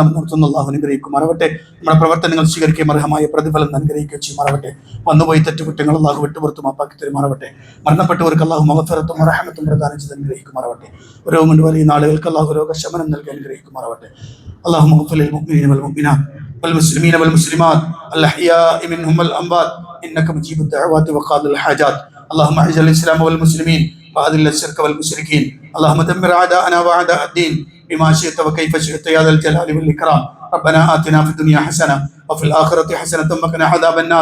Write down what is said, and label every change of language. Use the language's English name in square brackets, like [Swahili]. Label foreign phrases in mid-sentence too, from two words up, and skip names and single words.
[Malayalam] നിർത്തുന്ന അള്ളാഹു അനുഗ്രഹിക്കുമാറാവട്ടെ. നമ്മുടെ പ്രവർത്തനങ്ങൾ സ്വീകരിക്കുകയും അർഹമായ പ്രതിഫലം അനുഗ്രഹിക്കുകയും ചെയ്യുമാറാവട്ടെ. വന്നുപോയി തെറ്റുകുറ്റങ്ങൾ അള്ളാഹു വിട്ടുപുറത്ത് മാപ്പാക്കി തരുമാറാവട്ടെ. മരണപ്പെട്ടവർക്ക് അള്ളാഹു മഗ്ഫിറത്തും റഹ്മത്തും പ്രദാനം ചെയ്ത് അനുഗ്രഹിക്കുമാറാവട്ടെ. രോഗം കൊണ്ട് വലിയുന്ന ആളുകൾക്ക് അള്ളാഹു രോഗശമനം നൽകി അനുഗ്രഹിക്കുമാറാവട്ടെ. [Arabic] الله اغفر للمؤمنين والمؤمنات والمسلمين والمسلمات الأحياء منهم والأموات إنك مجيب الدعوات وقاضي الحاجات. اللهم أعز الإسلام والمسلمين وأذل الشرك والمشركين. اللهم دمر أعداءنا وأعداء الدين بما شئت وكيف شئت يا ذا الجلال والإكرام. ربنا آتنا في الدنيا حسنة وفي الآخرة حسنة وقنا عذاب النار.